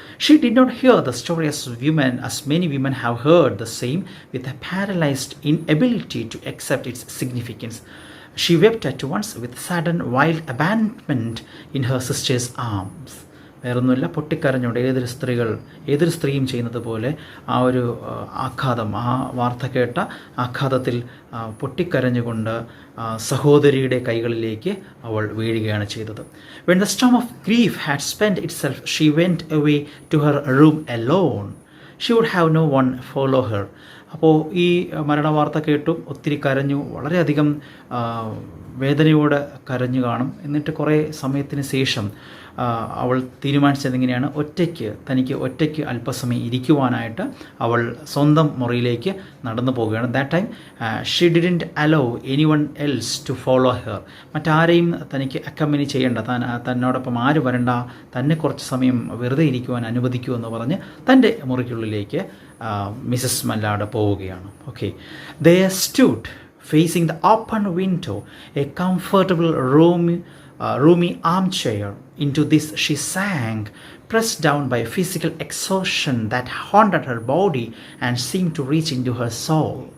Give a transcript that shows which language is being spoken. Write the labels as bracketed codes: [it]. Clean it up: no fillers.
[en] She did not hear the story as many women have heard the same with a paralyzed inability to accept its significance. She wept at once with sudden wild abandonment in her sister's arms. [ml] വേറൊന്നുമില്ല, പൊട്ടിക്കരഞ്ഞുകൊണ്ട് ഏതൊരു സ്ത്രീയും ചെയ്യുന്നത് പോലെ ആ ഒരു ആഘാതം, ആ വാർത്ത കേട്ട ആഘാതത്തിൽ പൊട്ടിക്കരഞ്ഞുകൊണ്ട് സഹോദരിയുടെ കൈകളിലേക്ക് അവൾ വീഴുകയാണ് ചെയ്തത്. [en] When the storm of grief had spent itself, she went away to her room alone. She would have no one follow her. [ml] അപ്പോൾ ഈ മരണവാർത്ത കേട്ടും ഒത്തിരി കരഞ്ഞു, വളരെയധികം വേദനയോടെ കരഞ്ഞു കാണും. എന്നിട്ട് കുറേ സമയത്തിന് ശേഷം അവൾ തീരുമാനിച്ചതെങ്ങനെയാണ്, തനിക്ക് ഒറ്റയ്ക്ക് അല്പസമയം ഇരിക്കുവാനായിട്ട് അവൾ സ്വന്തം മുറിയിലേക്ക് നടന്നു പോവുകയാണ്. [en] That time she didn't allow anyone else to follow her. [ml] മറ്റാരെയും തനിക്ക് അക്കമ്പനി ചെയ്യേണ്ട, തന്നോടൊപ്പം ആര് വരണ്ട, തന്നെ കുറച്ച് സമയം വെറുതെ ഇരിക്കുവാൻ അനുവദിക്കൂ എന്ന് പറഞ്ഞ് തൻ്റെ മുറിക്കുള്ളിലേക്ക് മിസസ് മല്ലാഡ് പോവുകയാണ്. [en] Okay, there stood facing the open window, a comfortable roomy armchair. Into this she sank, pressed down by physical exhaustion that haunted her body and seemed to reach into her soul.